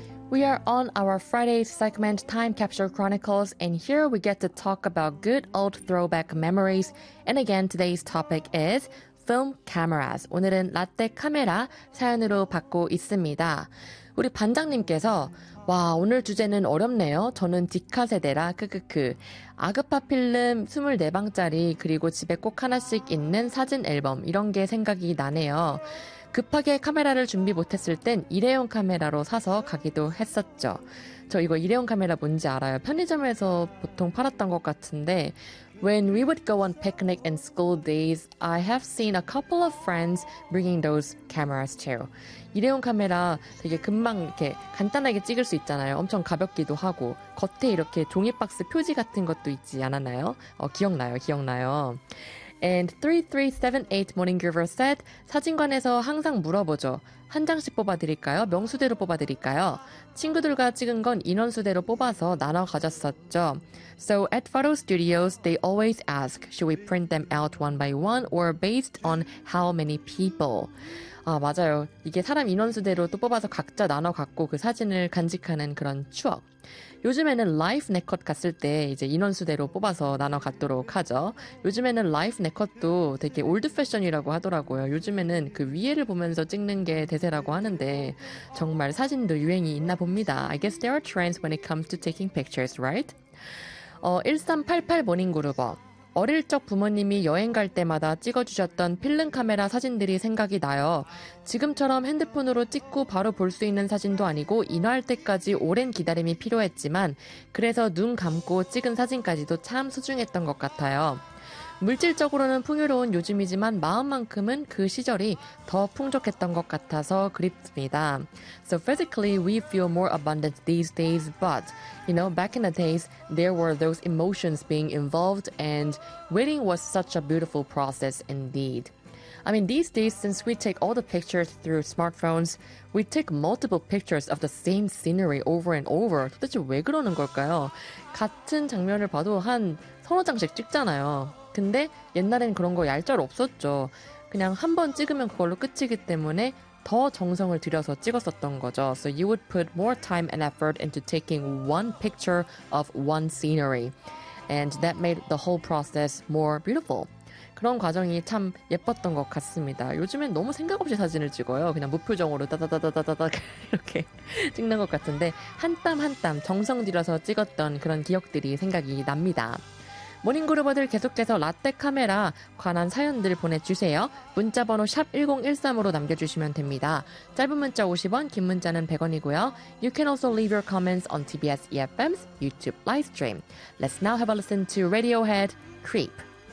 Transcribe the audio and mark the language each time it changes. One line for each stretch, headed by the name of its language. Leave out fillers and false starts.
English: We are on our Friday segment, Time Capsule Chronicles, and here we get to talk about good old throwback memories. And again, today's topic is film cameras.
Korean: 오늘은 라떼 카메라 사연으로 받고 있습니다. 우리 반장님께서 와 오늘 주제는 어렵네요. 저는 디카 세대라 크크크 아그파 필름 24방짜리 그리고 집에 꼭 하나씩 있는 사진 앨범 이런 게 생각이 나네요. 급하게 카메라를 준비 못했을 땐 일회용 카메라로 사서 가기도 했었죠. 저 이거 일회용 카메라 뭔지 알아요. 편의점에서 보통 팔았던 것 같은데
English: When we would go on picnic in school days, I have seen a couple of friends bringing those cameras too.
Korean: 일회용 카메라 되게 금방 이렇게 간단하게 찍을 수 있잖아요. 엄청 가볍기도 하고 겉에 이렇게 종이박스 표지 같은 것도 있지 않았나요? 기억나요.
English: And 3378 Morning Griver said,
Korean: 사진관에서 항상 물어보죠. 한 장씩 뽑아드릴까요? 명수대로 뽑아드릴까요? 친구들과 찍은 건 인원수대로 뽑아서 나눠 가졌었죠.
English: So at photo studios, they always ask, should we print them out one by one or based on how many people?
Korean: 아, 맞아요. 이게 사람 인원수대로 또 뽑아서 각자 나눠 갖고 그 사진을 간직하는 그런 추억. 요즘에는 라이프 네컷 갔을 때 이제 인원수대로 뽑아서 나눠 갖도록 하죠. 요즘에는 라이프 네컷도 되게 올드 패션이라고 하더라고요. 요즘에는 그 위에를 보면서 찍는 게 대세라고 하는데 정말 사진도 유행이 있나 봅니다.
English: I guess there are trends when it comes to taking pictures, right?
Korean: 1388 모닝그루버. 어릴 적 부모님이 여행 갈 때마다 찍어주셨던 필름 카메라 사진들이 생각이 나요. 지금처럼 핸드폰으로 찍고 바로 볼 수 있는 사진도 아니고 인화할 때까지 오랜 기다림이 필요했지만 그래서 눈 감고 찍은 사진까지도 참 소중했던 것 같아요. 물질적으로는 풍요로운 요즘이지만 마음만큼은 그 시절이 더 풍족했던 것 같아서 그립습니다.
English: So physically, we feel more abundant these days, but, you know, back in the days, there were those emotions being involved, and waiting was such a beautiful process indeed. I mean, these days, since we take all the pictures through smartphones, we take multiple pictures of the same scenery over and over.
Korean: 도대체 왜 그러는 걸까요? 같은 장면을 봐도 한 서너 장씩 찍잖아요. 근데 옛날엔 그런 거 얄짤 없었죠. 그냥 한 번 찍으면 그걸로 끝이기 때문에 더 정성을 들여서 찍었었던 거죠.
English: So you would put more time and effort into taking one picture of one scenery. And that made the whole process more beautiful.
Korean: 그런 과정이 참 예뻤던 것 같습니다. 요즘엔 너무 생각 없이 사진을 찍어요. 그냥 무표정으로 따다다다다다 이렇게 찍는 것 같은데 한 땀 한 땀 정성 들여서 찍었던 그런 기억들이 생각이 납니다. 모닝그루버들 계속해서 라떼 카메라 관한 사연들 보내주세요. 문자번호 샵 1013으로 남겨주시면 됩니다. 짧은 문자 50원, 긴 문자는 100원이고요.
English: You can also leave your comments on TBS EFM's YouTube live stream. Let's now have a listen to Radiohead, Creep.